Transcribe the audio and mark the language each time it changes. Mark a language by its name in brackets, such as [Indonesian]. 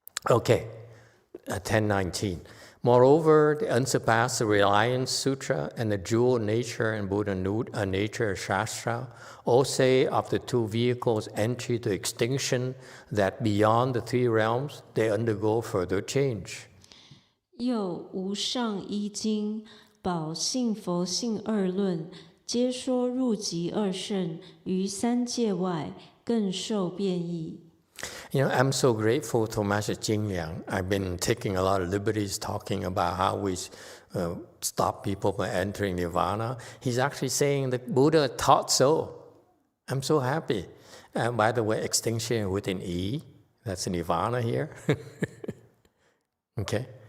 [English] Okay, 1019. Moreover, the Unsurpassed Reliance Sutra and the Dual Nature and Buddha Nature Shastra all say of the two vehicles' entry to extinction that beyond the three realms, they undergo further change. [Chinese] 又无上一经、宝性佛性二论，皆说入极二圣于三界外，更受变异。 [English] I'm so grateful to Master Jing Liang. I've been taking a lot of liberties talking about how we stop people from entering nirvana. He's actually saying the Buddha taught so. I'm so happy. And by the way, extinction with an E, that's nirvana here. Okay?